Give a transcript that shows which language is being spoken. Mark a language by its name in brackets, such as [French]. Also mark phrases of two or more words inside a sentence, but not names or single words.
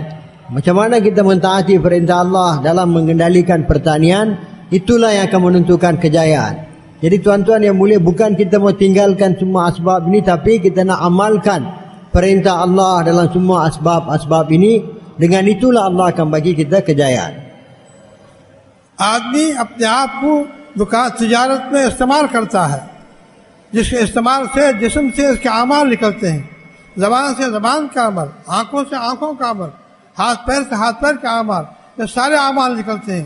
[Malay] Macam mana kita mentaati perintah Allah dalam mengendalikan pertanian, itulah yang akan menentukan kejayaan. Jadi tuan-tuan yang mulia, bukan kita mau tinggalkan semua asbab ini, tapi kita nak amalkan perintah Allah dalam semua asbab-asbab ini. Dengan itulah Allah akan bagi kita kejayaan. [Hindi] आदमी अपने आप को दुकान तिजारत में इस्तेमाल करता है, जिसके इस्तेमाल से जिस्म से इसके अमाल निकलते हैं, जबान से जबान का अमल, आंखों से आंखों का अमल, हाथ पैर से हाथ पैर का अमाल, ये सारे अमाल निकलते हैं।